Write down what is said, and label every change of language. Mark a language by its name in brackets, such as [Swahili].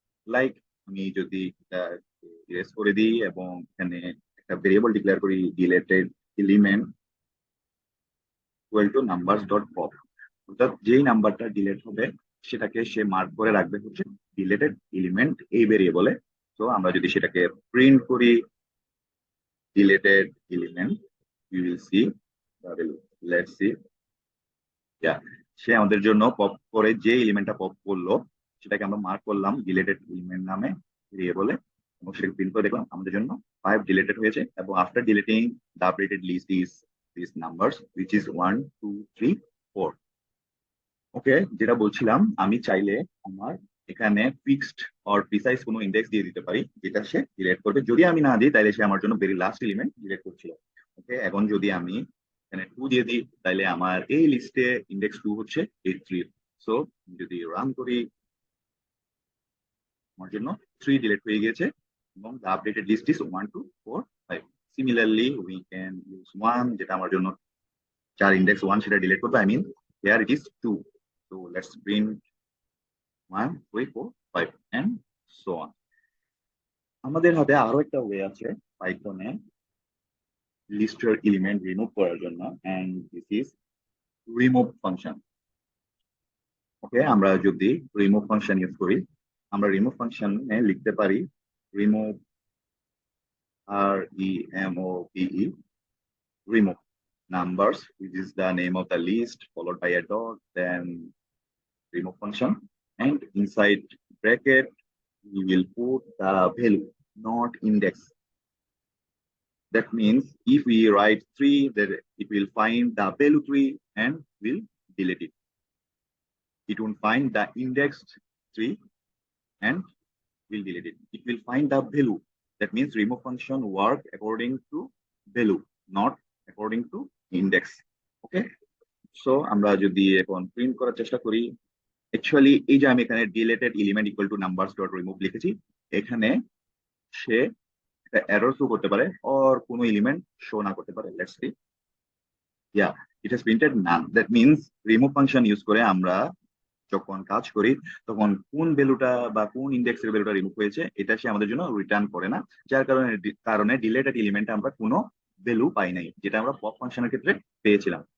[Bangla] Like আমি যদি এটা ইরেজ করে দিই এবং এখানে একটা ভেরিয়েবল ডিক্লেয়ার করি deleted element equal to numbers dot pop, অর্থাৎ যেই নাম্বারটা ডিলেট হবে সেটাকে সে মার্ক করে রাখবে হচ্ছে ডিলেটেড এলিমেন্ট এই ভেরিয়েবলে। তো আমরা যদি সেটাকে প্রিন্ট করি deleted element, [English] we will see the value. Let's see. [Bangla] Yeah, সে আমাদের জন্য পপ করে যে এলিমেন্টটা পপ করলো সেটাকে আমরা মার্ক করলাম ডিলেটেড এলিমেন্ট নামে ভেরিয়েবলে, এবং সেটাকে প্রিন্ট করে দেখলাম আমাদের জন্য 5 ডিলেটেড হয়েছে। এবং after deleting [English] the updated list is these numbers which is 1 2 3 4। [Bangla] ওকে, যেটা বলছিলাম আমি চাইলে আমার এখানে ফিক্সড অর প্রিসাইজ কোনো ইন্ডেক্স দিয়ে দিতে পারি যেটা সে ডিলিট করবে। যদি আমি না দিই তাহলে সে আমার জন্য ভেরি লাস্ট এলিমেন্ট ডিলিট করছিল। ওকে, এখন যদি আমি এখানে 2 দিয়ে দিই তাহলে আমার এই লিস্টে ইন্ডেক্স 2 হচ্ছে 83। সো যদি রান করি আমার জন্য 3 ডিলিট হয়ে গেছে এবং [English] The updated list is 1 2 4 5। Similarly we can use 1, [Bangla] যেটা আমার জন্য 4 ইন্ডেক্স 1 সেটা ডিলিট করবে। [English] I mean here it is 2। So let's print 1 3 4 5 and so on। [Bangla] আমাদের হাতে আরো একটা ওয়ে আছে পাইথনে লিস্টের এলিমেন্ট রিমুভ করার জন্য, [English] And this is remove function. [Bangla] ওকে, আমরা যদি রিমুভ ফাংশন ইউজ করি আমরা রিমুভ ফাংশনে লিখতে পারি remove [English] REMOVE remove numbers, which is the name of the list followed by a dot, then remove function, and inside bracket we will put the value, not index. That means if we write 3, then it will find the value 3 and will delete it. It won't find the indexed 3 and will delete it. It will find the value. That means remove function work according to value, not according to index. [Bangla] Okay, so আমরা যদি এখন print করার চেষ্টা করি, actually এই যে আমি এখানে deleted element equal to numbers dot remove লিখেছি, এখানে সে একটা এরর শো করতে পারে আর কোনো এলিমেন্ট শো না করতে পারে। [English] Let's see, yeah it has printed none. [Bangla] That means remove function use করে আমরা যখন কাজ করি তখন কোন ভ্যালুটা বা কোন ইন্ডেক্সের ভ্যালুটা রিমুভ হয়েছে এটা সে আমাদের জন্য রিটার্ন করে না, যার কারণে ডিলেটেড এলিমেন্টে আমরা কোনো ভ্যালু পাই নাই, যেটা আমরা পপ ফাংশনের ক্ষেত্রে পেয়েছিলাম।